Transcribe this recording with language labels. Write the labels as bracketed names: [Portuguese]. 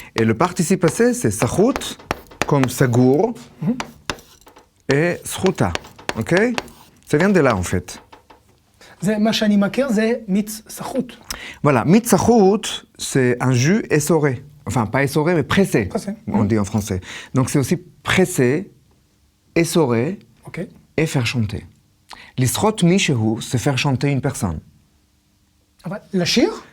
[French] Et le participe passé, c'est סחוט, comme סגור, et סחוטה, אוקיי? Ça vient de là, en fait. [Hebrew] זה מה שאני מכיר, זה מיץ סחוט. [French] Voilà, [Hebrew] מיץ סחוט, [French] c'est un jus essoré. Enfin, pas essoré, mais pressé, Pressé. on dit en français. Donc, c'est aussi pressé, essorer, Ok. et faire chanter. [Hebrew] Lisrot mishehu, [French] c'est faire chanter une personne. [Hebrew] לשיר?